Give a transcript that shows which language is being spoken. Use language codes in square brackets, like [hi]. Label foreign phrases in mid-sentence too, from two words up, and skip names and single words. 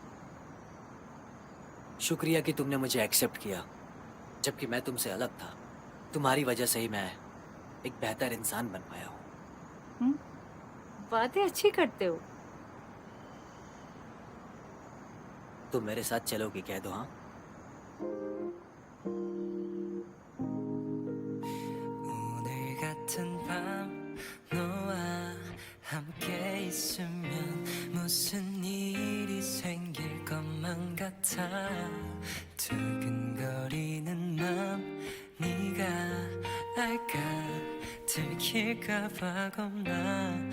[hi] शुक्रिया कि तुमने मुझे एक्सेप्ट किया, जबकि मैं तुमसे अलग था। तुम्हारी वजह से ही मैं एक बेहतर इंसान बन पाया हूँ। बातें अच्छी करते हो। तुम मेरे साथ चलोगे कह दो हाँ? [ko] 오늘 같은 밤 너와 함께 있으면 무슨 일이 생길 것만 같아 두근거리는 맘 네가 알까 들킬까봐 겁나